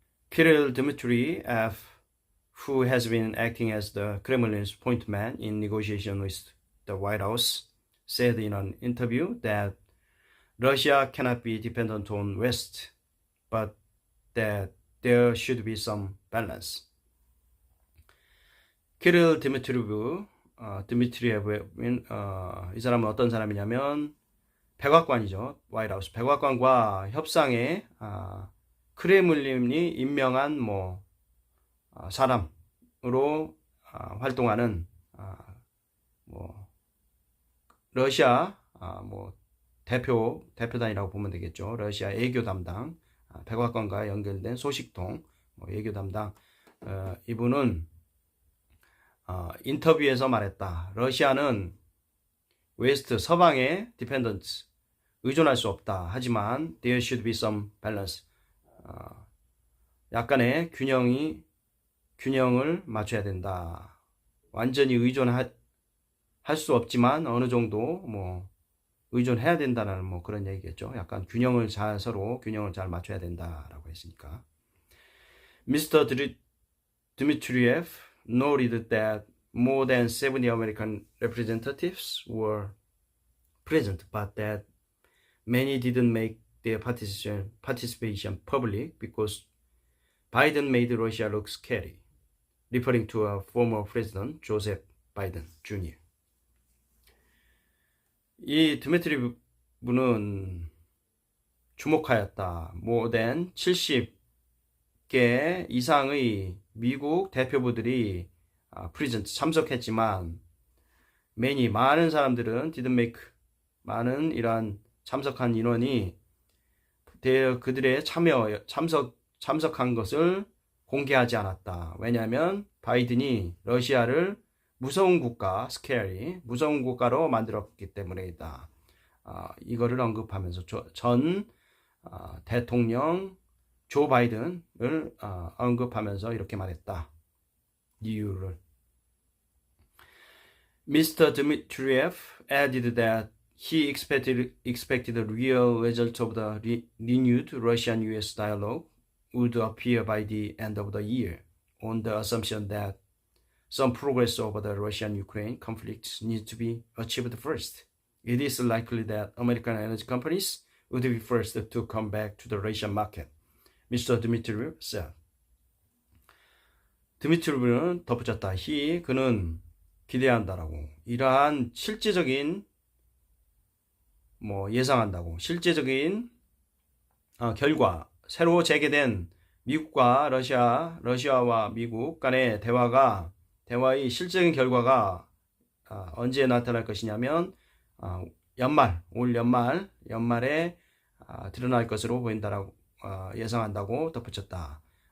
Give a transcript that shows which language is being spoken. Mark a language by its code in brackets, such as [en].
[en] Kirill Dmitriev, who has been acting as the Kremlin's point man in negotiation with the White House, said in an interview that Russia cannot be dependent on West, but that there should be some balance. [ko] 키릴 드미트리에브는 이 사람은 어떤 사람이냐면 백악관이죠. 화이트하우스 백악관과 협상에 크레물린이 임명한 사람으로 활동하는 러시아 대표단이라고 보면 되겠죠. 러시아 외교 담당 백악관과 연결된 소식통 외교 담당 이분은 인터뷰에서 말했다. 러시아는 웨스트 서방의 디펜던트 의존할 수 없다. 하지만 [en] there should be some balance. [ko] 약간의 균형을 맞춰야 된다. 완전히 의존할 수 없지만 어느 정도 의존해야 된다는 그런 얘기겠죠. 약간 서로 균형을 잘 맞춰야 된다라고 했으니까. Mr. Dmitriev [en] noted that more than 70 American representatives were present, but that many didn't make their participation public because Biden made Russia look scary, referring to a former president, Joseph Biden Jr. [ko] 이 드미트리 분은 주목하였다. [en] More than [ko] 70개 이상의 미국 대표부들이 [en] present [ko] 참석했지만 [en] many [ko] 많은 사람들은 [en] didn't make [ko] 많은 이러한 참석한 인원이 그들의 참석한 것을 공개하지 않았다. 왜냐하면 바이든이 러시아를 무서운 국가, scary, 무서운 국가로 만들었기 때문이다. 이거를 언급하면서 전 대통령 조 바이든을 언급하면서 이렇게 말했다. 이유를. [en] Mr. Dmitriev added that he expected the real result of the renewed Russian-US dialogue would appear by the end of the year, on the assumption that some progress over the Russian-Ukraine conflict needs to be achieved first. It is likely that American energy companies would be first to come back to the Russian market, Mr. Dmitriev said. [ko] 드미트리브는 덧붙였다. 그는 기대한다라고. 이러한 실제적인 예상한다고. 실제적인 결과, 새로 재개된 미국과 러시아와 미국 간의 대화의 실제적인 결과가 언제 나타날 것이냐면 올 연말에 드러날 것으로 보인다라고 예상한다고 덧붙였다.